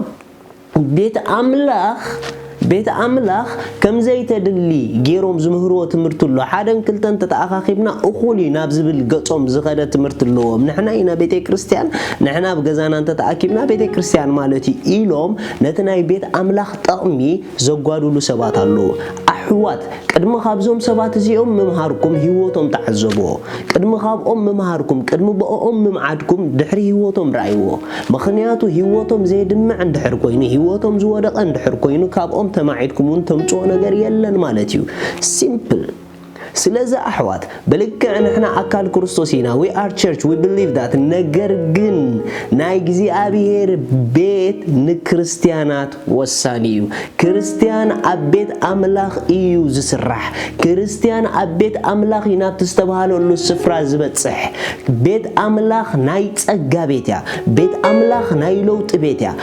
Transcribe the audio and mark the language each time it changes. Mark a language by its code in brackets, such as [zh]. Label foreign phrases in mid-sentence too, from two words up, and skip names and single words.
[ti] ቤት አምላኽ ከም ዘይተድሊ ጌሮም ዝምህርዎ ትምህርቲ ኣሎ ሓደን ክልተን ተተኣኻኺብና እኹሊ ናብ ዝብል ገጾም ዝኸደ ትምህርቲ ኣለዎም ንሕና ኢና ቤተ ክርስቲያን ንሕና ብገዛና ተተኣኪብና ቤተ ክርስቲያን ማለት ኢሎም ነቲ ናይ ቤት አምላኽ ጠቕሚ ዘጓድሉ ሰባት ኣለዉ ኣሕዋት ቅድሚ ካብዞም ሰባት እዚኦም ምምሃርኩም ህይወቶም ተዓዘብዎ ቅድሚ ካብኦም ምምሃርኩም ቅድሚ በኦም ምምዓድኩም ድሕሪ ህይወቶም ራእይዎ ምኽንያቱ ህይወቶም ዘይድምዕ እንድሕር ኮይኑ ህይወቶም ዝወደቐ እንድሕር ኮይኑ ካብኦም ተማዒድኩም ተምጽኦ ነገር የለን ማለት እዩ ሲምፕል ስለዚህ አሕዋት በልክ ንሕና አካል ክርስቶስ ኢና [en] we are church we believe that [ti] ነገር ግን ናይ እግዚአብሔር ቤት ንክርስቲያናት ወሳኒ እዩ ክርስቲያን ኣብ ቤት አምላኽ እዩ ዝስራሕ ክርስቲያን ኣብ ቤት አምላኽ ይናብ ተስተባሃለሉ ስፍራ ዝበጽሕ ቤት አምላኽ ናይ ጸጋ ቤት ያ ቤት አምላኽ ናይ ለውጥ ቤት ያ